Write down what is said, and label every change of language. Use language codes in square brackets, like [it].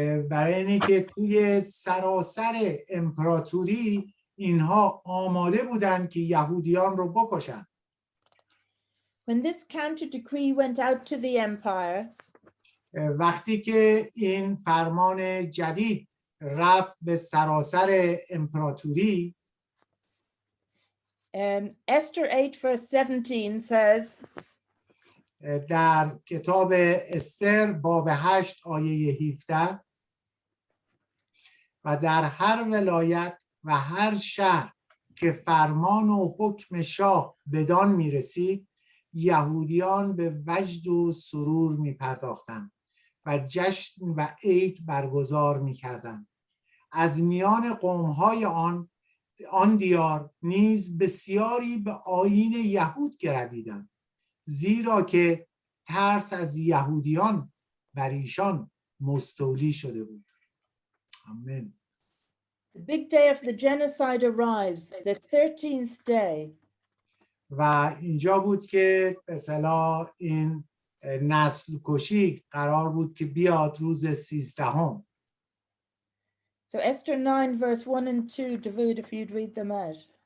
[fa] برای اینی که توی سراسر امپراتوری اینها آماده بودن که یهودیان رو بکشن. [en] When this counter decree went out to the empire, [fa] وقتی که این فرمان جدید رفت به سراسر امپراتوری، [en] Esther 8 verse 17 says, [fa] در کتاب استر باب 8 آیه 17 و در هر ولایت و هر شهر که فرمان و حکم شاه بدان میرسید یهودیان به وجد و سرور میپرداختند و جشن و عید برگزار میکردند. از میان قومهای آن دیار نیز بسیاری به آیین یهود گرویدند، زیرا که ترس از یهودیان بر ایشان مستولی شده بود. آمین. [en] the big day of the genocide arrives, the 13th day. [fa] و اینجا بود که به اصطلاح این نسل کشی قرار بود که بیاد روز 13ام. [en] So Esther 9 verse 1 and 2, David, if you'd read them out.